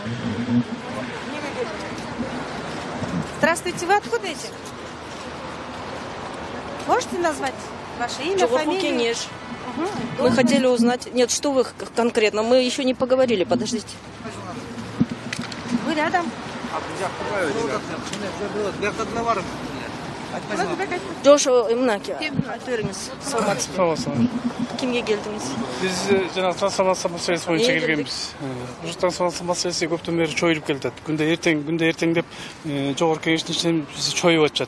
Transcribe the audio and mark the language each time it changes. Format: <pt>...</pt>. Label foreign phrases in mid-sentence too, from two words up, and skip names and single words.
<ru>Здравствуйте, вы откуда эти? Можете назвать ваше имя, фамилию? Кенеш. Мы хотели узнать... Нет, что вы конкретно? Мы еще не поговорили, подождите. Вы рядом?</ru> <ky>Жош Имнаки. Кимге келдиңиз? Биз жана трансформация маселеси боюнча келгенбиз. Ушул трансформация маселеси көптөн бери чоюлуп келатат. Күндө эртең деп жогорку кеңештин ичинен бизди чоюп атышат.</ky>